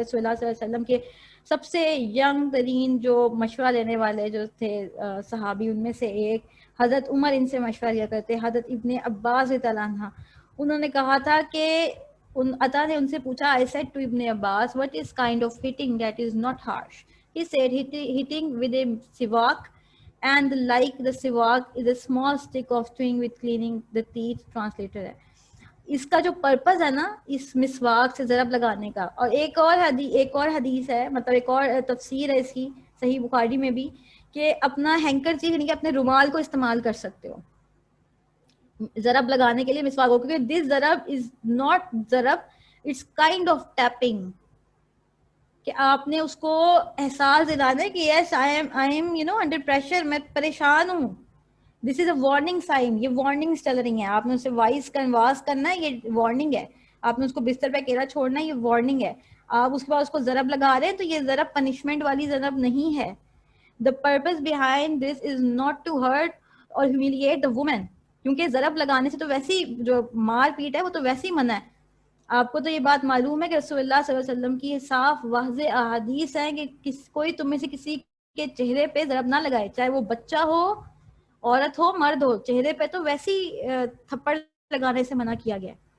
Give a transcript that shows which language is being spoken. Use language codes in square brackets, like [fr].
[ur] رسول اللہ صلی اللہ علیہ وسلم کے سب سے ینگ ترین جو مشورہ لینے والے جو تھے صحابی، ان میں سے ایک حضرت عمر ان سے مشورہ لیا کرتے. حضرت ابن عباس رضی اللہ عنہ انہوں نے کہا تھا کہ عطا نے ان سے پوچھا، [en] I said to Ibn Abbas, what is kind of hitting that is not harsh? He said, hitting with a siwak, and like the siwak is a small stick of chewing with cleaning the teeth. [ur] Translator ہے. اس کا جو purpose ہے نا اس مسواک سے ضرب لگانے کا. اور ایک اور حدیث ہے، مطلب ایک اور تفسیر ہے اس کی صحیح بخاری میں بھی، کہ اپنا ہینکر چیز یعنی کہ اپنے رومال کو استعمال کر سکتے ہو ضرب لگانے کے لیے مسواک ہو. کیونکہ [en] this ضرب is not ضرب، it's kind of tapping, [ur] کہ آپ نے اس کو احساس دلانا ہے کہ [en] yes I am under pressure, [ur] میں پریشان ہوں. [en] This is a warning sign. [ur] یہ وارننگس چل رہی ہیں, آپ نے اسے واس کرنا ہے, یہ وارننگ ہے. آپ نے اس کو بستر پہ اکیلا چھوڑنا ہے, یہ وارننگ ہے. آپ اس کے بعد اس کو ضرب لگا رہے ہیں تو یہ ضرب پنشمنٹ والی ضرب نہیں ہے. [en] The purpose behind this is not to hurt or humiliate the woman. [ur] کیونکہ ضرب لگانے سے تو ویسی جو مار پیٹ ہے وہ تو ویسی منع ہے. آپ کو تو یہ بات معلوم ہے کہ رسول اللہ صلی اللہ علیہ وسلم کی صاف واضح احادیث ہیں کہ کوئی تم میں سے کسی کے چہرے پہ ضرب نہ لگائے, چاہے وہ بچہ ہو, عورت ہو, مرد ہو. چہرے پہ تو ویسی تھپڑ لگانے سے منع کیا گیا.